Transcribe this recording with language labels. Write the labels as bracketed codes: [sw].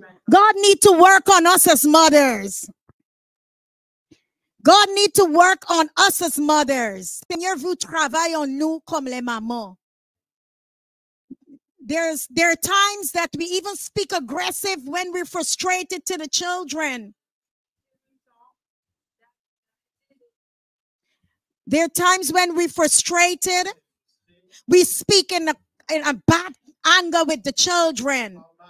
[en] God needs to work on us as mothers. God needs to work on us as mothers. [fr] Seigneur, vous travaillez en nous comme les mamans. [en] There are times that we even speak aggressive when we're frustrated to the children. There are times when we're frustrated. We speak in a bad anger with the children.